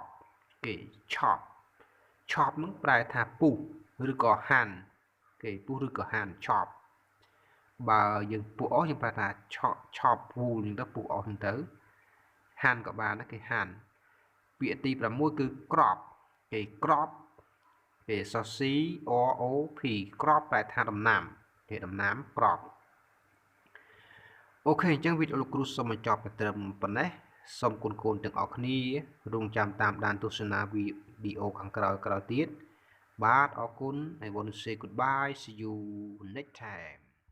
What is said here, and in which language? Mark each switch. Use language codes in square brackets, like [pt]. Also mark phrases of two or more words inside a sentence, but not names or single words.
[km] គេ [en] chop chop [km] នឹងប្រែថាពុះឬក៏ហាន់គេពុះឬក៏ហាន់ chop បើយើងពុះអស់យើងប្រែថា chop វូលហ្នឹងទៅពុះអស់ហ្នឹងទៅហាន់ក៏បានដែរគេហាន់ពាក្យទី6គឺ crop គេ crop គេ [en] CROP crop [km] ប្រែថាដំណាំគេដំណាំ crop អូខេអញ្ចឹងវីដេអូលោកគ្រូសូមបញ្ចប់តែត្រឹមប៉ុណ្ណេះសូមគុណទាំងអស់គ្នារងចាំតាមដានទស្សនាវីដេអូខាងក្រោយទៀតបាទអរគុណ [en] I want to say goodbye see you next time